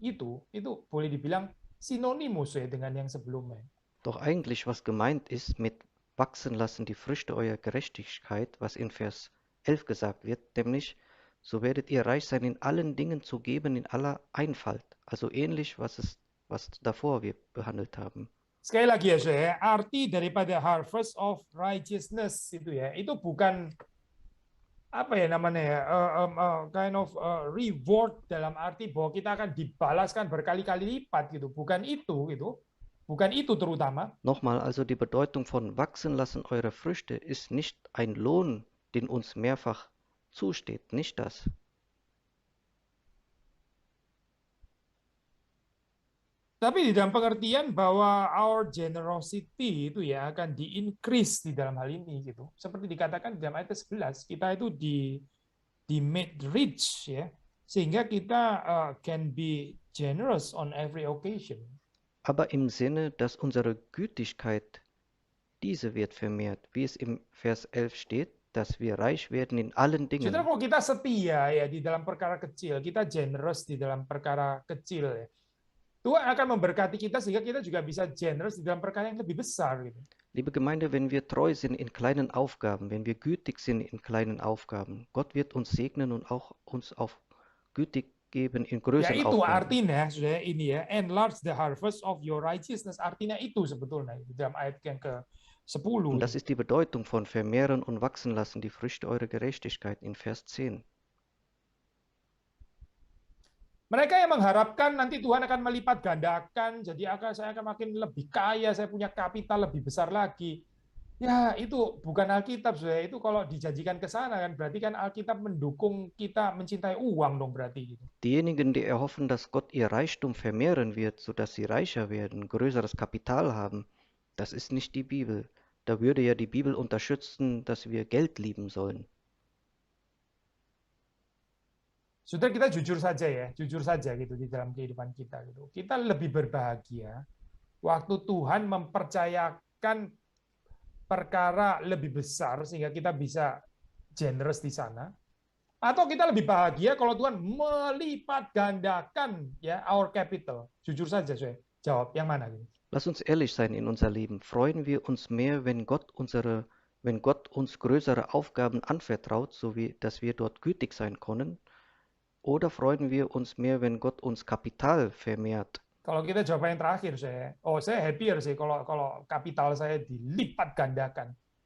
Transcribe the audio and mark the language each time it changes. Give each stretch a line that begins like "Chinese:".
Indonesian: Itu boleh dibilang sinonimus ya dengan yang sebelumnya.
German: Doch eigentlich, was gemeint ist mit wachsen lassen die Früchte eurer Gerechtigkeit, was in Vers 11 gesagt wird, nämlich, so werdet ihr reich sein in allen Dingen zu geben, in aller Einfalt. Also ähnlich, was davor wir behandelt haben.
Indonesian: Sekali lagi ya saya, arti daripada
English: harvest of righteousness
Indonesian: itu ya, itu bukan apa ya namanya ya,
English: kind of reward
Indonesian: dalam arti bahwa kita akan dibalaskan berkali-kali lipat gitu, bukan itu gitu, bukan itu terutama.
German: Nochmal, also die Bedeutung von wachsen lassen eure Früchte ist nicht ein Lohn, den uns mehrfach zusteht, nicht das.
Indonesian: Tapi di dalam pengertian bahwa
English: our generosity
Indonesian: itu ya akan di-increase di dalam hal ini gitu. Seperti dikatakan di dalam ayat 11, kita itu di
English: made rich
Indonesian: ya, sehingga kita
English: can be generous on every occasion.
German: Aber im Sinne, dass unsere Gütigkeit, diese wird vermehrt, wie es im Vers 11 steht, dass wir reich werden in allen
Indonesian: Saudara,
German: Dingen.
Indonesian: kalau kita setia ya di dalam perkara kecil, kita generous di dalam perkara kecil ya, Tuhan akan memberkati kita sehingga kita juga bisa generous di dalam perkara yang lebih besar gitu.
German: Liebe Gemeinde, wenn wir treu sind in kleinen Aufgaben, wenn wir gütig sind in kleinen Aufgaben, Gott wird uns segnen und auch uns auf gütig geben in
Indonesian: Ya
German: größeren
Indonesian: itu
German: Aufgaben.
Indonesian: artinya, saudara, ini ya,
English: enlarge the harvest of your righteousness.
Indonesian: Artinya itu sebetulnya di dalam ayat yang ke-10.
German: Und das ist die Bedeutung von vermehren und wachsen lassen, die Früchte eurer Gerechtigkeit in Vers 10.
Indonesian: Mereka yang mengharapkan nanti Tuhan akan melipat gandakan, jadi saya akan makin lebih kaya, saya punya kapital lebih besar lagi. Ya, itu bukan Alkitab, saudara. Itu kalau dijanjikan ke sana kan berarti kan Alkitab mendukung kita mencintai uang dong berarti gitu.
German: Diejenigen, die erhoffen, dass Gott ihr Reichtum vermehren wird, sodass sie reicher werden, größeres Kapital haben, das ist nicht die Bibel. Da würde ja die Bibel unterstützen, dass wir Geld lieben sollen.
Indonesian: Saudara, kita jujur saja gitu di dalam kehidupan kita gitu. Kita lebih berbahagia waktu Tuhan mempercayakan perkara lebih besar sehingga kita bisa generous di sana, atau kita lebih bahagia kalau Tuhan melipat gandakan ya
English: our capital.
Indonesian: Jujur saja, saya jawab yang mana gitu.
German: Lass uns ehrlich sein in unser Leben. Freuen wir uns mehr, wenn Gott uns größere Aufgaben anvertraut, so wie dass wir dort gütig sein können? Oder freuen wir uns mehr, wenn Gott uns Kapital vermehrt?
Indonesian: Kalau kita jawab yang terakhir, saya happier sih kalau kapital saya dilipat gandakan.